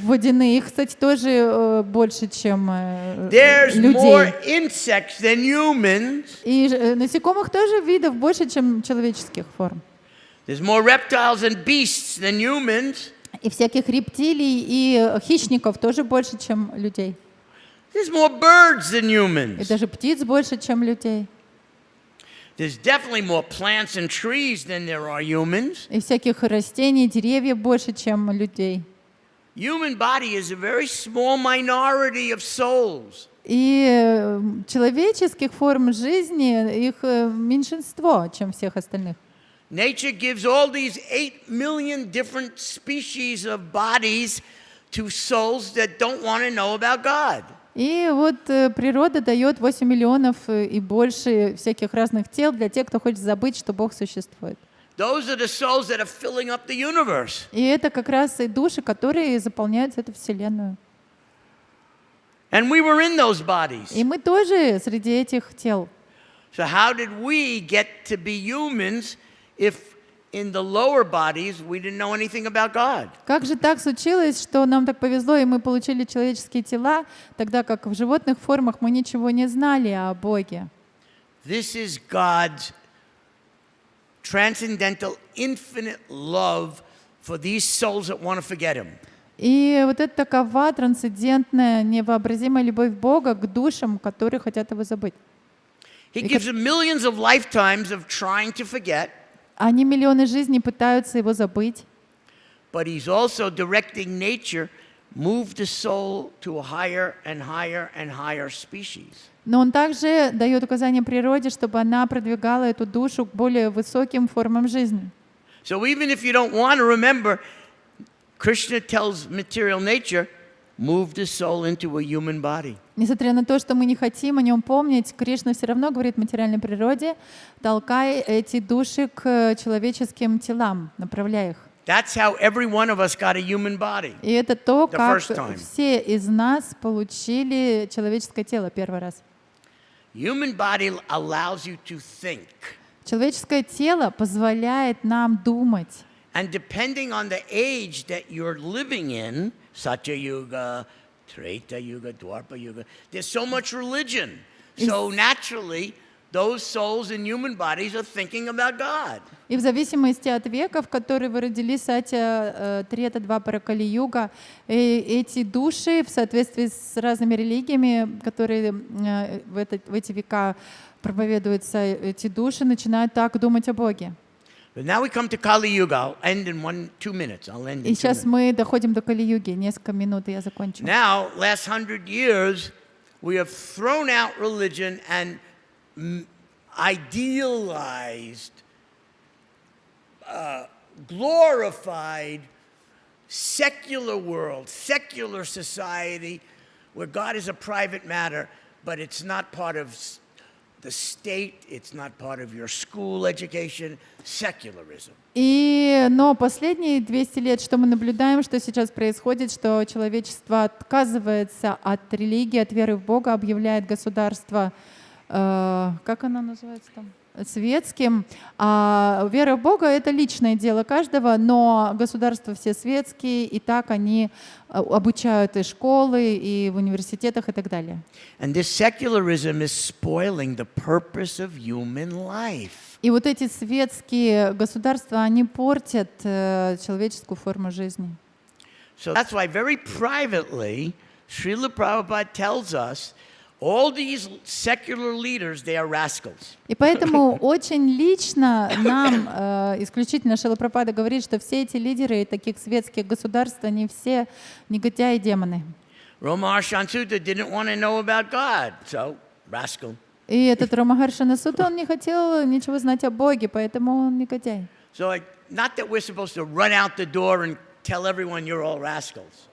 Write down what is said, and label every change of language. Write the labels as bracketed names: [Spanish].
[Russian] Водяные, их, кстати, тоже больше, чем [English] There's more [Russian] людей. [English] insects than humans. [Russian] И насекомых тоже видов больше, чем человеческих форм. [English] There's more reptiles and beasts than humans. [Russian] И всяких рептилий и хищников тоже больше, чем людей. [English] There's more birds than [Russian] И [English] humans. [Russian] даже птиц больше, чем людей. [English] There's definitely more plants and trees than there are humans. [Russian] И всяких растений, деревьев больше, чем людей. [English] Human body is a very small minority of souls. [Russian] И человеческих форм жизни, их меньшинство, чем всех остальных. [English] Nature gives all these 8 million different species of bodies to souls that don't want to know about God. [Russian] И вот природа дает 8 миллионов и больше всяких разных тел для тех, кто хочет забыть, что Бог существует. [English] Those are the souls that are filling up the universe. [Russian] И это как раз и души, которые заполняют эту вселенную. [English] And we were in those bodies. [Russian] И мы тоже среди этих тел. [English] So how did we get to be humans if in the lower bodies we didn't know anything about God? [Russian] Как же так случилось, что нам так повезло, и мы получили человеческие тела, тогда как в животных формах мы ничего не знали о Боге? [English] This is God's transcendental, infinite love for these souls that want to forget Him. [Russian] И вот это такова трансцендентная, невообразимая любовь Бога к душам, которые хотят Его забыть. [English] He gives them millions of lifetimes of trying to forget, [Russian] Они миллионы жизней пытаются Его забыть, [English] but He's also directing nature, move the soul to a higher and higher and higher species. [Russian] но Он также дает указания природе, чтобы она продвигала эту душу к более высоким формам жизни. [English] So even if you don't want to remember, Krishna tells material nature, move the soul into a human body. [Russian] Несмотря на то, что мы не хотим о Нем помнить, Кришна все равно говорит материальной природе, толкай эти души к человеческим телам, направляй их. [English] That's how every one of us got a human body. [Russian] И это то, [English] The [Russian] как [English] first time. [Russian] все из нас получили человеческое тело первый раз. [English] Human body allows you to think. [Russian] Человеческое тело позволяет нам думать. [English] And depending on the age that you're living in, Satya Yuga, Treta Yuga, Dwapara Yuga, there's so much religion. So naturally, those souls in human bodies are thinking about God. [Russian] И в зависимости от века, в который вы родились, Сатья, Трета, Двапара, Кали-юга, эти души в соответствии с разными религиями, которые в эти века проповедуются, эти души начинают так думать о Боге. [English] But now we come to Kali Yuga. I'll end in 2 minutes. I'll end [Russian] И [English] in 2 [Russian] сейчас [English] minutes. [Russian] мы доходим до Кали-юги. Несколько минут, и я закончу. [English] Now, last 100 years, we have thrown out religion and idealized, glorified secular world, secular society, where God is a private matter, but it's not part of the state, it's not part of your school education, secularism. [Russian] Но последние 200 лет, что мы наблюдаем, что сейчас происходит, что человечество отказывается от религии, от веры в Бога, объявляет государство, как оно называется там? Светским. А вера в Бога — это личное дело каждого, но государства все светские, и так они обучают и школы, и в университетах, и так далее. [English] And this secularism is spoiling the purpose of human life. [Russian] И вот эти светские государства, они портят человеческую форму жизни. [English] So that's why very privately, Srila Prabhupada tells us all these secular leaders, they are rascals. [Russian] И поэтому очень лично нам, исключительно Шрила Прабхупада говорит, что все эти лидеры таких светских государств, они все негодяи и демоны. [English] Ramahar Sutta didn't want to know about God, so rascal. [Russian] И этот Рамахаршана Сutta, он не хотел ничего знать о Боге, поэтому он негодяй. [English] So not that we're supposed to run out the door and tell everyone you're all rascals.